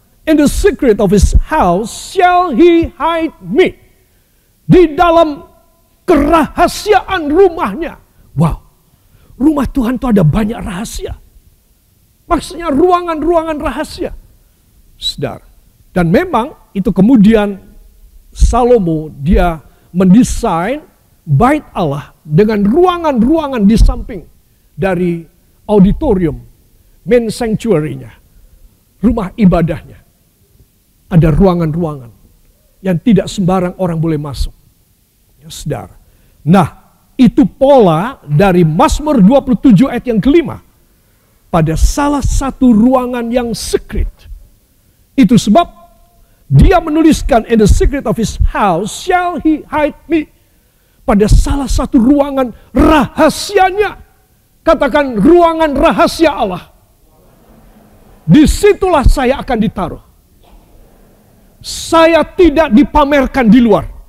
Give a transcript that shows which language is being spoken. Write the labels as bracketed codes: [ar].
[en] In the secret of his house shall he hide me. [id] Di dalam kerahasiaan rumahnya. Wow. Rumah Tuhan itu ada banyak rahasia. Maksudnya ruangan-ruangan rahasia. Saudara. Dan memang itu kemudian Salomo dia mendesain bait Allah dengan ruangan-ruangan di samping dari auditorium, main sanctuary-nya, rumah ibadahnya. Ada ruangan-ruangan yang tidak sembarang orang boleh masuk. Ya, saudara. Nah, itu pola dari Mazmur 27 ayat yang kelima. Pada salah satu ruangan yang secret. Itu sebab dia menuliskan, [en] in the secret of his house shall he hide me. [id] Pada salah satu ruangan rahasianya. Katakan, ruangan rahasia Allah. Disitulah saya akan ditaruh. Saya tidak dipamerkan di luar.